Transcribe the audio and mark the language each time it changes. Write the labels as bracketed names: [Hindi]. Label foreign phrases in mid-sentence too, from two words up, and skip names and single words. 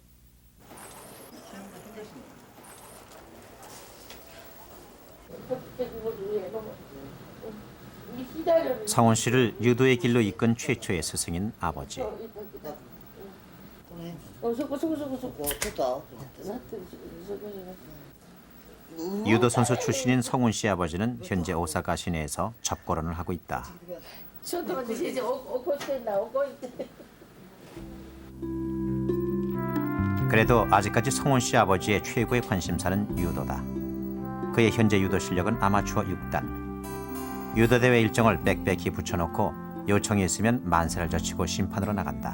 [Korean] 성훈 씨를 유도의 길로 이끈 최초의 스승인 아버지. 유도 선수 출신인 성훈 씨 아버지는 현재 오사카 시내에서 접고런을 하고 있다. [Japanese] ちょっと待って先生怒ってんだ怒って。 [Korean] 그래도 아직까지 성훈 씨 아버지의 최고의 관심사는 유도다. 그의 현재 유도 실력은 아마추어 6단. 유도 대회 일정을 빽빽히 붙여놓고 요청이 있으면 만세를 젖히고 심판으로 나간다.